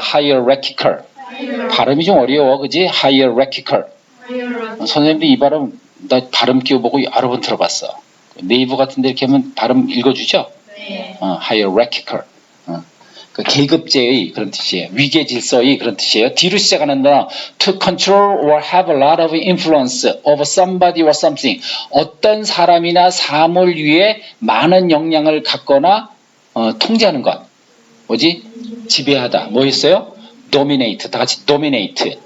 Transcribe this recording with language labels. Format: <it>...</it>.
<ko>hierarchical. 발음이 좀 어려워, 그지? hierarchical. 선생님도 이 발음, 나 발음 끼워보고 여러 번 들어봤어. 네이버 같은데 이렇게 하면 발음 읽어주죠? 네.</ko> <en>hierarchical.</en> <ko>그 계급제의 그런 뜻이에요. 위계 질서의 그런 뜻이에요. D로 시작하는 단어</ko> <en>to control or have a lot of influence over somebody or something.</en> <ko>어떤 사람이나 사물 위에 많은 영향을 갖거나 통제하는 것. 뭐지? 지배하다. 뭐 했어요? dominate. 다 같이 dominate.</ko>